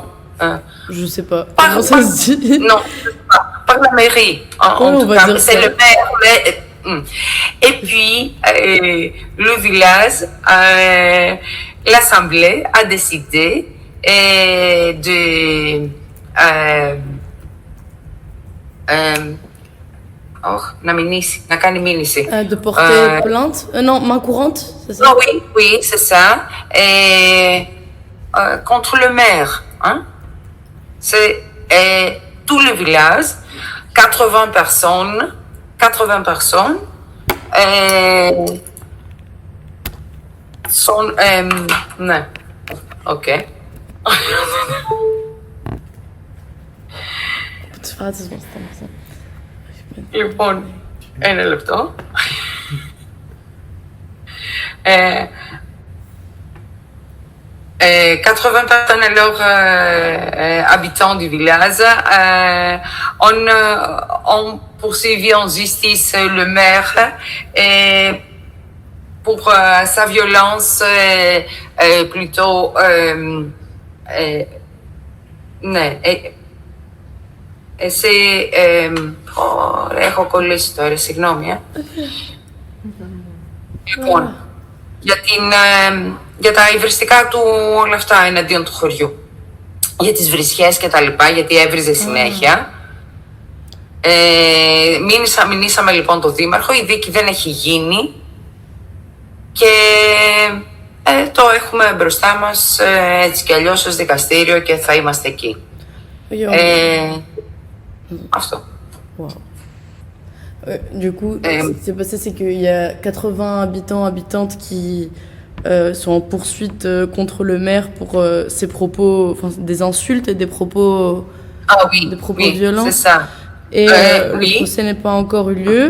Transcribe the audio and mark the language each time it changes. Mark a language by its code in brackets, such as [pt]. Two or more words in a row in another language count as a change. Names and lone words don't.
[fr] Je sais pas. Comment ça se dit? Non, par la mairie, en tout cas. C'est le maire. Et puis, le village, l'Assemblée a décidé de [el] να κάνει μήνυση. [fr] De porter plainte? Non, main courante, c'est ça? Non, oui, c'est ça. Contre le maire. Hein? C'est tout le village, 80 personnes. Sont... [el] ναι, ok. Τις φράσεις μας στάμασα. Λοιπόν, ένα λεπτό. [fr] 80 personnes alors habitants du village ont poursuivi en justice le maire pour sa violence plutôt ναι, c'est [el] έχω κολλήσει τώρα, συγγνώμη. Λοιπόν, για τα υβριστικά του όλα αυτά εναντίον του χωριού. Για τις βρισιές και τα λοιπά, γιατί έβριζε συνέχεια. Μηνύσαμε λοιπόν τον δήμαρχο, η δίκη δεν έχει γίνει και το έχουμε μπροστά μας έτσι κι αλλιώς ως δικαστήριο και θα είμαστε εκεί. Αυτό. Wow. [fr] Du coup, ce qui s'est passé, c'est qu'il y a 80 habitants, habitantes qui sont en poursuite contre le maire pour ses propos, enfin des insultes et des propos, violents. C'est ça. Et le procès n'est pas encore eu lieu.